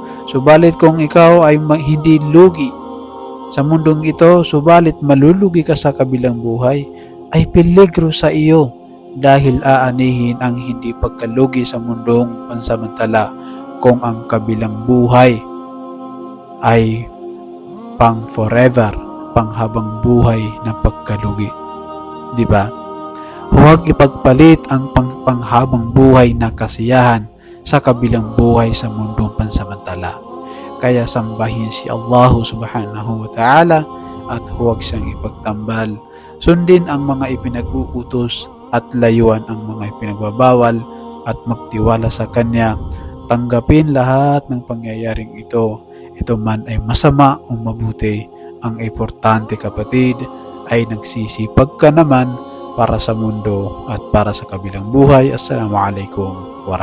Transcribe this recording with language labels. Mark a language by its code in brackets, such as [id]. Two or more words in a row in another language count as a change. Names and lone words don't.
[tl] Subalit kung ikaw ay hindi lugi sa mundong ito, subalit malulugi ka sa kabilang buhay, ay peligro sa iyo dahil aanihin ang hindi pagkalugi sa mundong pansamantala kung ang kabilang buhay ay pang forever, panghabang buhay na pagkalugi. Di ba? Huwag ipagpalit ang panghabang buhay na kasiyahan sa kabilang buhay sa mundong pansamantala. Kaya sambahin si Allah [ar] subhanahu wa ta'ala [tl] at huwag siyang ipagtambal. Sundin ang mga ipinag-uutos at layuan ang mga ipinagbabawal at magtiwala sa Kanya. Tanggapin lahat ng pangyayaring ito man ay masama o mabuti. Ang importante, kapatid, ay nagsisipag ka naman para sa mundo at para sa kabilang buhay.